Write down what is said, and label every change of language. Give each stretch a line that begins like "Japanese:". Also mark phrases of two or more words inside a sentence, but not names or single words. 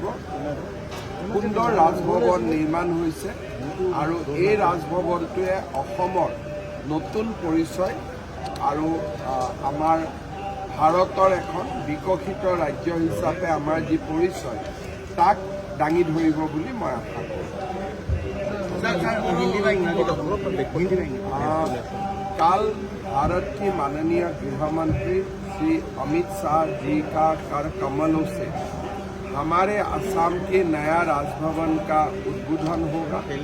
Assamese: সুন্দৰ ৰাজভৱন নিৰ্মাণ হৈছে আৰু এই ৰাজভৱনটোৱে অসমৰ নতুন পৰিচয় আৰু আমাৰ ভাৰতৰ এখন বিকশিত ৰাজ্য হিচাপে আমাৰ যি পৰিচয় তাক দাঙি ধৰিব বুলি মই আশা কৰোঁ।
Hindi: कल भारत की माननीय गृह मंत्री श्री अमित शाह जी का कर कमलों से हमारे असम के नया राजभवन का उद्बोधन होगा।